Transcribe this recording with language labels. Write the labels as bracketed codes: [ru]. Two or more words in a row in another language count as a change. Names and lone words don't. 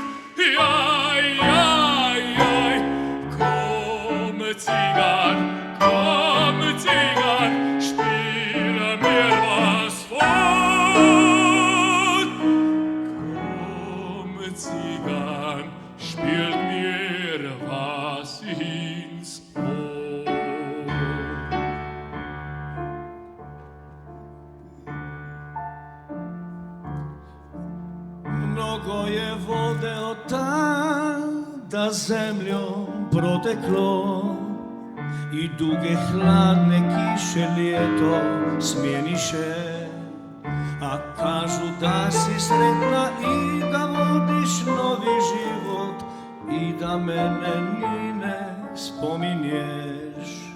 [de] Ja, komm, Zigan, spiel mir was vor. Komm, Zigan, spiel mir was ins Ohr. [hr] Mnogo je vode od tada zemljom proteklo i duge hladne kiše ljeto smjeniše, a kažu da si sretna i da vodiš novi život i da mene ni ne spominješ.